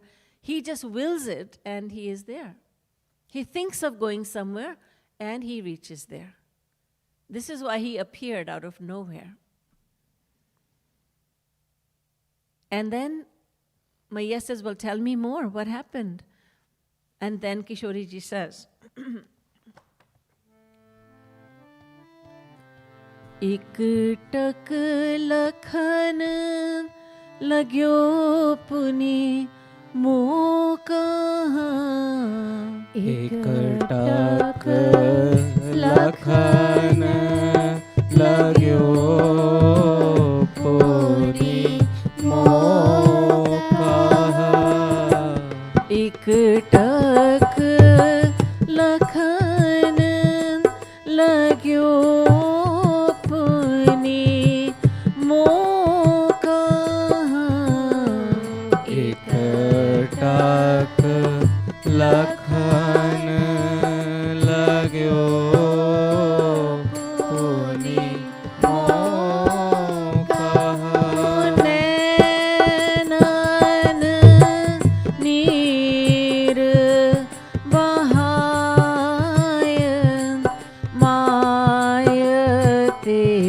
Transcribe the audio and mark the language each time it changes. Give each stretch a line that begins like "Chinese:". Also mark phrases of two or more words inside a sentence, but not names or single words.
English: He just wills it and he is there. He thinks of going somewhere and he reaches there. This is why he appeared out of nowhere. And then Maya says, well, tell me more, what happened? And then Kishoriji says,
Braj: इक टक लखन लाग्यो पुनि मो कहा. इक टक लखन लाग्यो पुनि मो कहा. इक टक लखन लाग्यो लखन लाग्यो पुनि नैनन नीर बहाय मायते